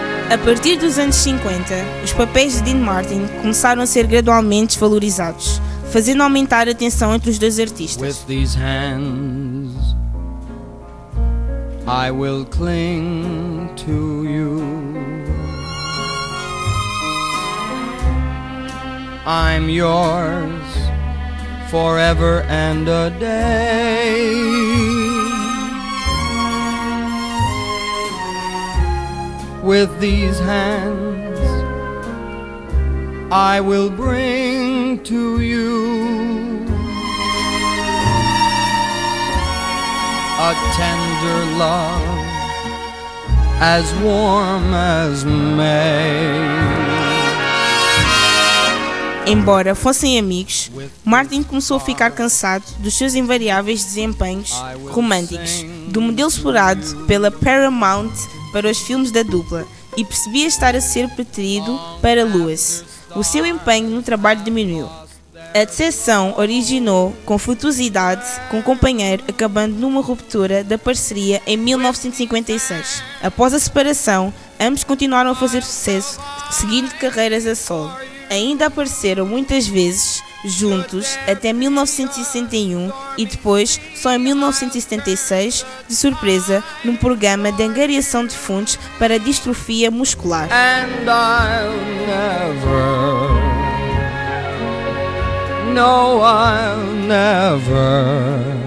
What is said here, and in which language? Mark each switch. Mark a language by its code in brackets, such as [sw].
[pt] A partir dos anos 50, os papéis de Dean Martin começaram a ser gradualmente desvalorizados, fazendo aumentar a tensão entre os dois artistas. [en] With these hands, I will cling to you. I'm yours forever and a day. With these hands, I will bring to you a tender love as warm as May. [pt] Embora fossem amigos, Martin começou a ficar cansado dos seus invariáveis desempenhos românticos, do modelo explorado pela Paramount para os filmes da dupla, e percebia estar a ser preterido para Lewis. O seu empenho no trabalho diminuiu. A decepção originou confusidade com o companheiro, acabando numa ruptura da parceria em 1956. Após a separação, ambos continuaram a fazer sucesso, seguindo carreiras a solo. Ainda apareceram muitas vezes juntos até 1961 e depois, só em 1976, de surpresa, num programa de angariação de fundos para a distrofia muscular. [en] And I'll never, no, I'll never